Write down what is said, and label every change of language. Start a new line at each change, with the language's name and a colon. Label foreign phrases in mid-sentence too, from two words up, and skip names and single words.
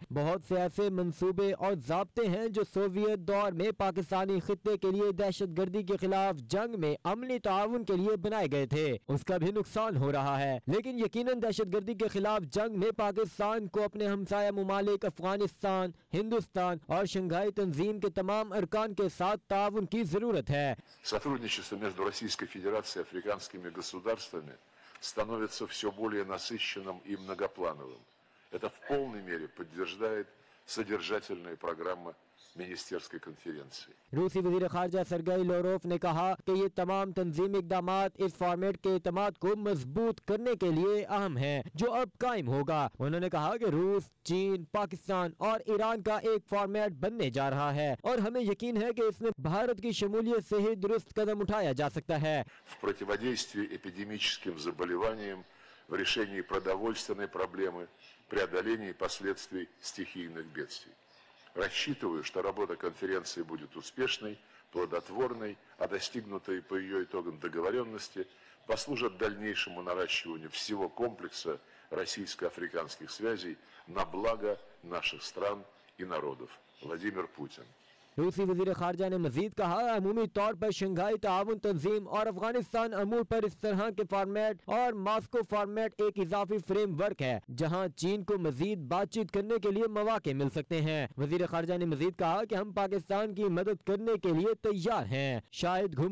Urdu: بہت سے ایسے منصوبے اور ضابطے ہیں جو سوویت دور میں پاکستانی خطے کے لیے دہشت گردی کے خلاف جنگ میں عملی تعاون کے لیے بنائے گئے تھے، اس کا بھی نقصان ہو رہا ہے. لیکن یقیناً دہشت گردی کے خلاف جنگ میں پاکستان کو اپنے ہمسایہ ممالک افغانستان، ہندوستان اور شنگھائی تنظیم کے تمام ارکان کے ساتھ تعاون کی ضرورت ہے.
Russian: Сотрудничество между Российской Федерацией и африканскими государствами становится все более насыщенным и многоплановым. Это в полной мере подтверждает содержательная программа मिनिस्टर्स конференции।
Urdu: روسی وزیر خارجہ سرگئی لاوروف نے کہا کہ یہ تمام تنظیمی اقدامات اس فارمیٹ کے اعتماد کو مضبوط کرنے کے لیے اہم ہے جو اب قائم ہوگا. انہوں نے کہا کہ روس، چین، پاکستان اور ایران کا ایک فارمیٹ بننے جا رہا ہے اور ہمیں یقین ہے کہ اس میں بھارت کی شمولیت سے ہی درست قدم اٹھایا جا سکتا ہے.
Russian: В противодействии эпидемическим заболеваниям, в решении продовольственной проблемы, преодолении последствий стихийных бедствий. Рассчитываю, что работа конференции будет успешной, плодотворной, а достигнутые по ее итогам договоренности послужат дальнейшему наращиванию всего комплекса российско-африканских связей на благо наших стран и народов. Владимир Путин.
Urdu: روسی وزیر خارجہ نے مزید کہا، عمومی طور پر شنگھائی تعاون تنظیم اور افغانستان امور پر اس طرح کے فارمیٹ اور ماسکو فارمیٹ ایک اضافی فریم ورک ہے جہاں چین کو مزید بات چیت کرنے کے لیے موقعے مل سکتے ہیں. وزیر خارجہ نے مزید کہا کہ ہم پاکستان کی مدد کرنے کے لیے تیار ہیں.